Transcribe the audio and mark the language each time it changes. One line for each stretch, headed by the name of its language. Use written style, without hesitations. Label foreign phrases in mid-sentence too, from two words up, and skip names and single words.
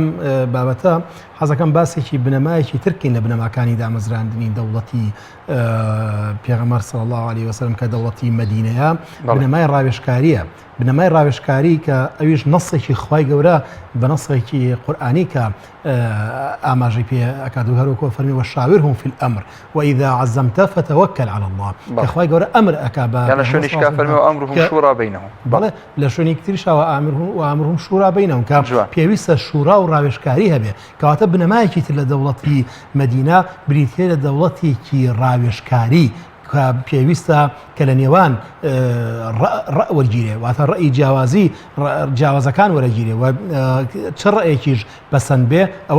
Central Kurdish: بابەتە حەزەکەم باسێکی بنەمایەکی ترکین لە بنەماکانی دامەزراندنی دەوڵەتی پێغەمبەر
Arabic: صلی الله عليه وسلم
Central Kurdish: کە دەوڵەتی مەدینەیە بنەمای ڕاوێژکاریە بنەمای ڕاوێژکاری کە ئەویش نەسێکی خوای گەورە بە نەسێکی قورئانی کە ئاماژەی پێ ئەکات و هەروەکو فەرمی
Arabic: وەشاورهم فی الأمر وإذا عزمت فتوكل على الله
Central Kurdish: کە خوای گەورە ئەمر ئەکا بە لە شوێنیش کە فەرمی
Arabic: وأمرهم شورا بینهم
Central Kurdish: بەڵێ لە شوێنی تریشەوە
Arabic: ئامرهم شورا بینهم
Central Kurdish: کە پێویستە شورا و ڕاوێژکاری هەبێ کەواتە بنەمایەکی تر لە دەوڵەتی مەدینە بریتێ لە دەوڵەتێکی ڕاوێژکاری کە پێویستە کە لە نێوان وەرگیرێ واتە ڕێی جیاوازەکان وەرەگیرێ و چ ڕێیەکیش بەسەند بێ ئەوە